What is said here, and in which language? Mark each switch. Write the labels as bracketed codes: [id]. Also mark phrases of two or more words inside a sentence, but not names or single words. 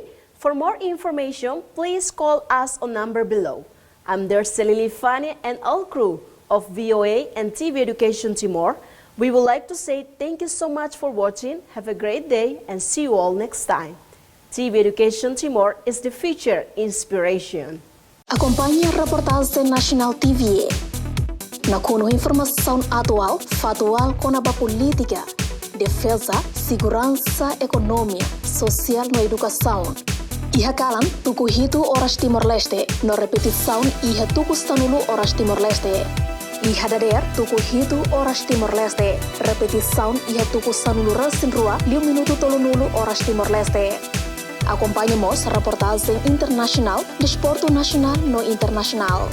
[en] For more information, please call us on number below. I'm Dirce Lilifania and all crew of VOA and TV Education Timor. We would like to say thank you so much for watching. Have a great day and see you all next time. TV Education Timor is the future inspiration. [pt] Acompanhe a reportagem nacional TVE. Na kuno informação atual, factual com a política, defesa, segurança, economia, social e educação. [tet] Iha kalan tuku hitu oras Timor-Leste, no repetição iha tuku stanulu oras Timor-Leste. Iha dader tuku hitu oras Timor-Leste, repetição iha tuku stanulu rasin rua 5 minuto tolonulu oras Timor-Leste. [pt] Acompanhamos a reportagem internacional, desporto nacional no internacional.